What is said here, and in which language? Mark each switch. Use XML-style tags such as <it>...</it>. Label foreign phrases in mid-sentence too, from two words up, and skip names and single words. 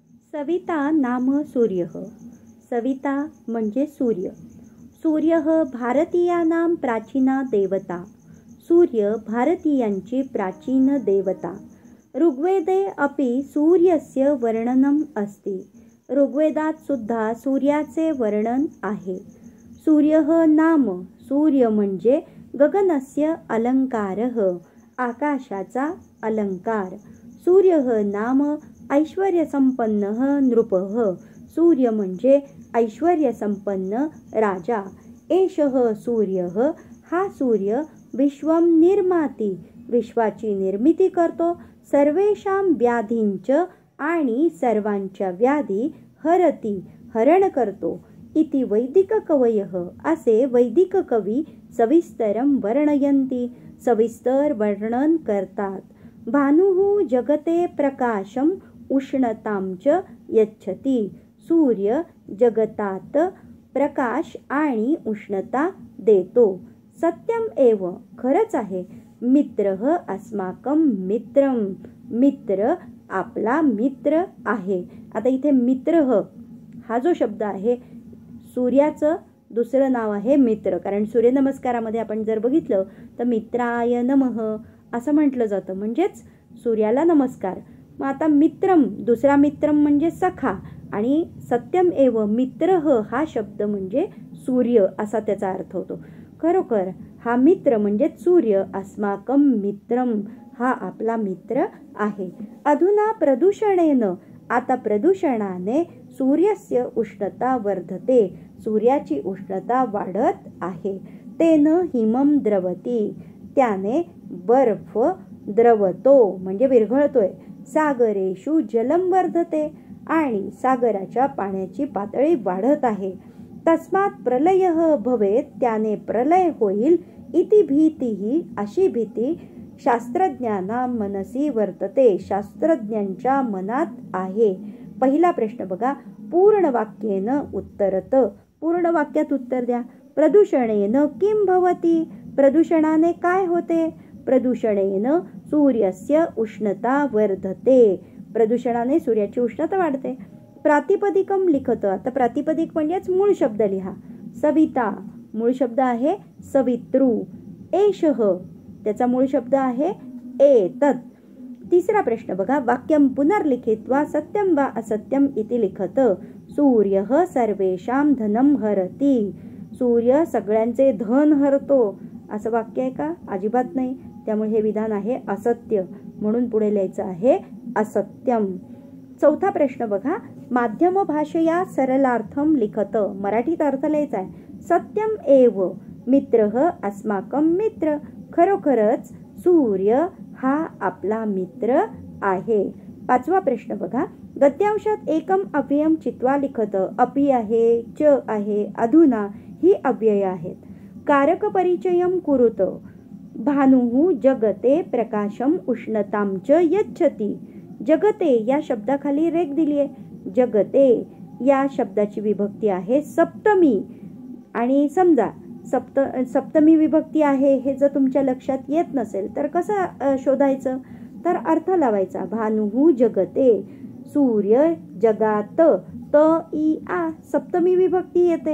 <sa>सविता नाम सूर्यः।</sa> <mr>सविता म्हणजे सूर्य।</mr> <sa>सूर्यः भारतीयानां प्राचीना देवता।</sa> <mr>सूर्य भारतीयांची प्राचीन देवता।</mr> <sa>ऋग्वेदे अपि सूर्यस्य वर्णनम् अस्ति।</sa> <mr>ऋग्वेदात सुद्धा सूर्याचे वर्णन आहे।</mr> <sa>सूर्यः नाम</sa> <mr>सूर्य म्हणजे</mr> <sa>गगनस्य अलंकारः,</sa> <mr>आकाशाचा अलंकार।</mr> <sa>सूर्यः नाम ऐश्वर्यसंपन्नः नृपः।</sa> <mr>सूर्य म्हणजे ऐश्वर्यसंपन्न राजा।</mr> <sa>एषः सूर्यः,</sa> <mr>हा सूर्य</mr> <sa>विश्वं निर्माति,</sa> <mr>विश्वाची निर्मिती करतो।</mr> <sa>सर्वेषां व्याधींच</sa> <mr>आणि सर्वांच्या व्याधी हरति, हरण करतो।</mr> <sa>इति वैदिक कवयः,</sa> <mr>असे वैदिक कवी</mr> <sa>सविस्तरं वर्णयन्ति,</sa> <mr>सविस्तर वर्णन करतात।</mr> <sa>भानुः जगते प्रकाशम उष्णतां च यच्छति।</sa> <mr>सूर्य जगतात प्रकाश आणि उष्णता देतो।</mr> <sa>सत्यम एव,</sa> <mr>खरच आहे।</mr> <sa>मित्रः अस्माकं मित्रं,</sa> <mr>मित्र आपला मित्र आहे। आता इथे मित्रः हा जो शब्द आहे, सूर्याचं दुसरं नाव आहे मित्र। कारण सूर्यनमस्कारामध्ये आपण जर बघितलं तर</mr> <sa>मित्राय नमः</sa> <mr>असं म्हटलं जातं, म्हणजेच सूर्याला नमस्कार। मग आता मित्रम, दुसरा मित्रम म्हणजे सखा, आणि</mr> <sa>सत्यम एव मित्रः</sa> <mr>हा शब्द म्हणजे सूर्य असा त्याचा अर्थ होतो। खरोखर हा मित्र म्हणजे सूर्य,</mr> <sa>अस्माकं मित्रम,</sa> <mr>हा आपला मित्र आहे।</mr> <sa>अधुना प्रदूषणेन,</sa> <mr>आता प्रदूषणाने</mr> <sa>सूर्यस्य उष्णता वर्धते,</sa> <mr>सूर्याची उष्णता वाढत आहे।</mr> <sa>तेन हिमम द्रवती,</sa> <mr>त्याने बर्फ द्रवतो म्हणजे विरघळतोय।</mr> <sa>सागरेषु जलम वर्धते,</sa> <mr>आणि सागराच्या पाण्याची पातळी वाढत आहे।</mr> <sa>तस्मात् प्रलयः भवेत्,</sa> <mr>त्याने प्रलय होईल।</mr> <sa>इति</sa> <mr>भीतीही, अशी भीती</mr> <sa>शास्त्रज्ञानां मनसी वर्तते,</sa> <mr>शास्त्रज्ञांच्या मनात आहे। पहिला प्रश्न बघा,</mr> <sa>पूर्ण वाक्येन उत्तरत,</sa> <mr>पूर्ण वाक्यात उत्तर द्या।</mr> <sa>प्रदूषणेन किं भवति,</sa> <mr>प्रदूषणाने काय होते।</mr> <sa>प्रदूषणेन सूर्यस्य उष्णता वर्धते,</sa> <mr>प्रदूषणाने सूर्याची उष्णता वाढते।</mr> <sa>प्रातिपदिकम लिखत,</sa> <mr>आता प्रातिपदिक म्हणजेच मूळ शब्द लिहा। सविता मूळ शब्द आहे सवितृ। एषः त्याचा मूळ शब्द आहे एतत्। तिसरा प्रश्न बघा,</mr> <sa>वाक्यम पुनर्लिखित्वा सत्यम वा असत्यम इति लिखत। सूर्यः सर्वेषां धनं हरति,</sa> <mr>सूर्य सगळ्यांचे धन हरतो, असं वाक्य आहे का? अजिबात नाही। त्यामुळे हे विधान आहे असत्य, म्हणून पुढे लिहायचं आहे असत्यम। चौथा प्रश्न बघा,</mr> <sa>माध्यम भाषया सरलार्थम लिखत,</sa> <mr>मराठीत अर्थ लिहायचा आहे।</mr> <sa>सत्यम एव मित्रः अस्माकं मित्र,</sa> <mr>खरोखरच सूर्य हा आपला मित्र आहे। पाचवा प्रश्न बघा,</mr> <sa>गद्यांशात एकम अव्ययम चित्वा लिखत।</sa> <mr>अपि आहे, च आहे, अधुना ही अव्यय आहेत।</mr> <sa>कारक परिचयम कुरुत। भानुः जगते प्रकाशम उष्णतां च यच्छति।</sa> <mr>जगते या शब्दाखाली रेख दिली आहे। जगते या शब्दाची विभक्ती आहे सप्तमी, आणि समजा सप्तमी विभक्ती आहे हे जर तुमच्या लक्षात येत नसेल तर कसं शोधायचं, तर अर्थ लावायचा।</mr> <sa>भानुः जगते,</sa> <mr>सूर्य जगात, त ई आ सप्तमी विभक्ती येते।</mr>